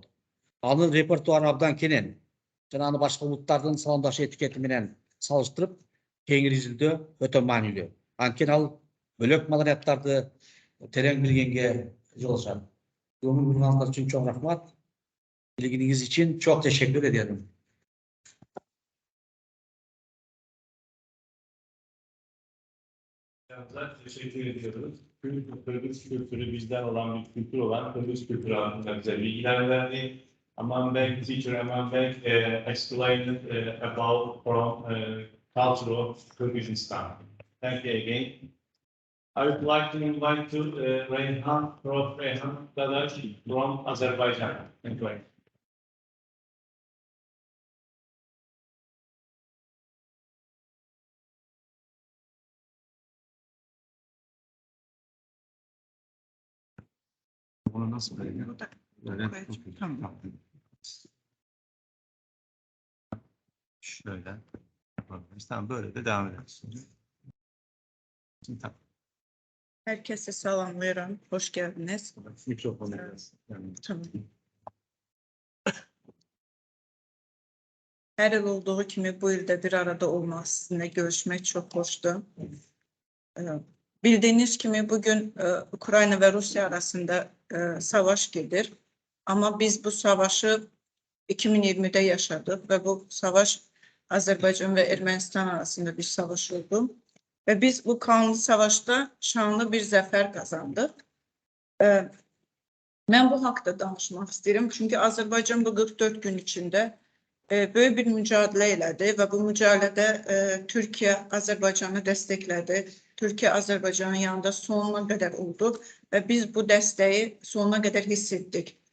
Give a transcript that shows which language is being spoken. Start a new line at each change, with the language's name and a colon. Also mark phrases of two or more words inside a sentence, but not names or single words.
Kyrgyz: Анын репертуары абдан кенен жана аны башка улуттардын саламдашуу этикети менен салыштырып, кеңири изилдөө өтө маанилүү. Анткени ал бөлөк маданияттарды терең билгенге жол ашат. Көңүл бурганыңыз үчүн чоң рахмат.
Turkish: Билгениңиz için çok teşekkür ederim. Teşekkür ediyoruz. Kırgız kültürü bizden olan bir kültür olan Kırgız kültürü hakkında bize bilgiler verdi.
English: Aman Bey, teacher Aman Bey explained about from culture of Kyrgyzstan. Thank you again. I would like to invite to Reyhan, Prof. Reyhan Dadachi from Azerbaijan. Thank you.
Turkish: Bunu nasıl böyle? Böyle. Tamam. Şöyle yapabiliriz. Tamam, böyle de devam ederiz. Şimdi tamam. Herkese selamlıyorum. Hoş geldiniz. Mikrofonu. Tamam.
Azerbaijani: Her yıl olduğu kimi bu ildə bir arada olmaq, sizinlə görüşmək çox xoşdur.
Turkish: Bildiğiniz kimi bugün Ukrayna ve Rusya arasında savaş gedir. Ama biz bu savaşı 2020'de yaşadık ve bu savaş Azerbaycan ve Ermənistan arasında bir savaş oldu. Ve biz bu kanlı savaşta şanlı bir zafer kazandık.
Azerbaijani: Ben bu haqda danışmaq istəyirəm.
Turkish: Çünkü Azerbaycan bu 44 gün içinde
Azerbaijani: böyük bir mücadilə elədi və bu mücadilədə Türkiyə Azərbaycanı dəstəklədi. Türkiyə Azərbaycanın yanında sonuna qədər oldu və biz bu dəstəyi sonuna qədər hiss etdik.